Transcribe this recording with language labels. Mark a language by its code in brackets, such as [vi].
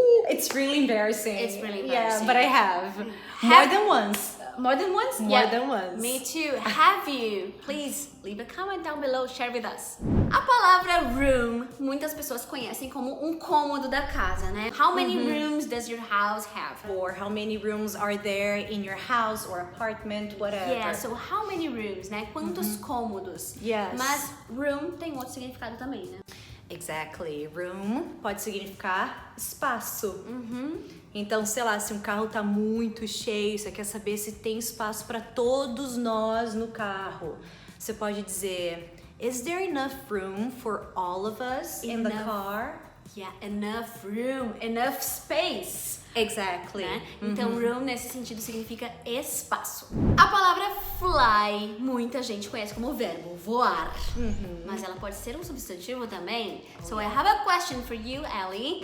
[en] It's really embarrassing. It's really embarrassing. Yeah, but I have. More than once. More than once? More than once. Me too. Have you? Please leave a comment down below, share with us. [pt] A palavra room muitas pessoas conhecem como um cômodo da casa, né? [en] How many rooms does your house have? Or how many rooms are there in your house or apartment, whatever. Yeah, so how many rooms, né? [pt] Quantos cômodos? [en] Yes. [pt] Mas room tem outro significado também, né? [en] Exactly. [pt] Room pode significar espaço. Então, sei lá, se um carro tá muito cheio, você quer saber se tem espaço para todos nós no carro. Você pode dizer, [en] is there enough room for all of us in the car? Yeah, enough room, enough space. Exactly. [pt] Né? Então, room nesse sentido significa espaço. A palavra fly, muita gente conhece como verbo voar, mas ela pode ser um substantivo também. [en] So I have a question for you, Ellie.